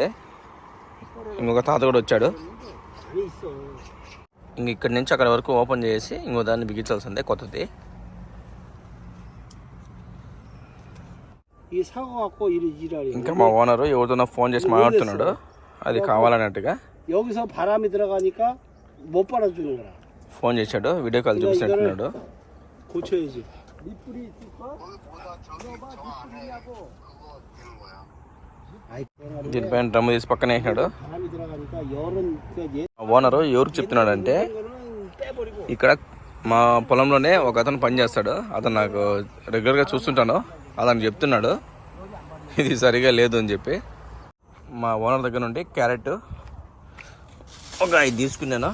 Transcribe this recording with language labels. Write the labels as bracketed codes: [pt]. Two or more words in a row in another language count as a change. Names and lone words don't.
[te] ఇంకొక తాత కూడా వచ్చాడు. ఇంక ఇక్కడి నుంచి అక్కడ వరకు ఓపెన్ చేసి ఇంకో దాన్ని బిగించాల్సిందే కొత్తది. ఇంకా మా ఓనరు ఎవరితోనో ఫోన్ చేసి మాట్లాడుతున్నాడు, అది కావాలన్నట్టుగా. [ko] 여기서 바람이 들어가니까 못 빨아주는 거라. [te] ఫోన్ చేశాడు, వీడియో కాల్ చూపిస్తున్నట్టున్నాడు. [ko] 고쳐야지. [te] దీనిపైన డ్రమ్ము తీసి పక్కన వేసినాడు. [ko] 바람이 들어가니까 열은 [te] ఓనరు ఎవరికి చెప్తున్నాడంటే, ఇక్కడ మా పొలంలోనే ఒక అతను పని చేస్తాడు, అతను నాకు రెగ్యులర్గా చూస్తుంటాను, అతను చెప్తున్నాడు ఇది సరిగా లేదు అని చెప్పి. మా ఓనర్ దగ్గర నుండి క్యారెట్ ఒక 5 తీసుకున్నాను.